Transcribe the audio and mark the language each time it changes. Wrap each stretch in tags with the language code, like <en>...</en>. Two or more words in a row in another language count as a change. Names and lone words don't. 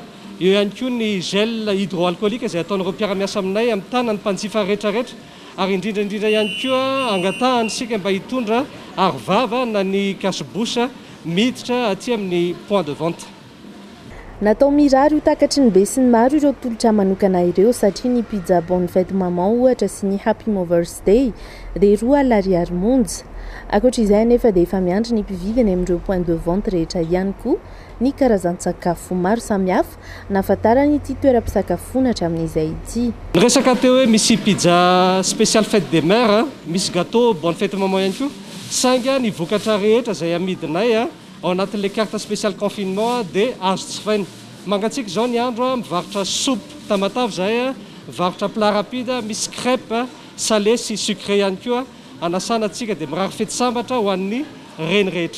<mg>Eo ihany koa ny</mg> <fr>gel hydroalcoolique</fr> <mg>izay ataon'ireo mpiara-miasa aminay amin'ny tanany mpanjifa rehetrarehetra. Ary indrindra ihany koa angatahany sika mba hitondra arovava na ny cache-bouche miditra aty amin'ny</mg> <fr>point de vente.</fr> <mg>Natao mirary ho takatry ny be sy ny maro ireo tolotra manokana ireo satria ny</mg> <fr>pizza bonne fête maman</fr> <mg>ohatra sy ny</mg> <en>Happy Mother's Day</en> <mg>dia 2 alariary monja. Ankoatra izay nefa dia efa miandry ny mpividiny amin'ireo</mg> <fr>point de vente</fr> <mg>rehetra ihany koa ny karazan-tsakafo maro samihafa nahafantarany ity toeram-pisakafoana hatramin'izay ity. Ny resaka teo hoe misy</mg> <fr>pizza spécial fête des mères,</fr> <mg>misy</mg> <fr>gâteau bonne fête maman</fr> <mg>ihany koa. Saingy ny vokatra rehetra izay amidinay ao anatin'ilay</mg> <fr>carte spécial confinement</fr> <mg>dia azo jifaina. Mangatsika zao ny andro mivarotra soupe tamatavy zahay, mivarotra</mg> <fr>plat rapide,</fr> <mg>misy</mg> <fr>crêpe salé</fr> <mg>sy sucré ihany koa. Anasana antsika dia mirary fety sambatra ho an'ny reny rehetra.</mg>